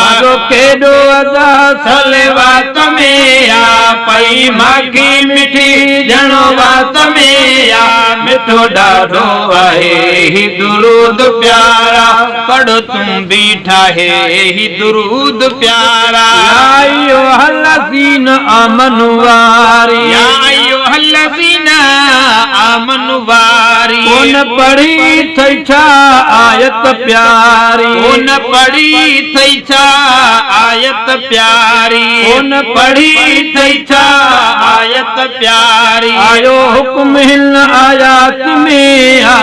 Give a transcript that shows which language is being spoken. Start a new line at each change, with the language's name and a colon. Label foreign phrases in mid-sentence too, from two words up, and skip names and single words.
Sindhi: مزو ڪيڏو ادا سلوات ۾ آ، پئي ماکي مٺي ڄڻو وات ۾ آ، مٺو ڏاڍو آهي هي درود پيارا. پڙهه تون بيٺا هي هي درود پيارا.
Arabic: يا أيها الذين آمنوا واري. يا أيها الذين آمنوا واري.
Sindhi: ڪون پڙهي اٿئي ڇا آيت پياري. ڪون پڙهي اٿئي ڇا آيت پياري. ڪون پڙهي پڙهي اٿئي ڇا آيت پياري. آيو حڪم هن آيات ۾ آ.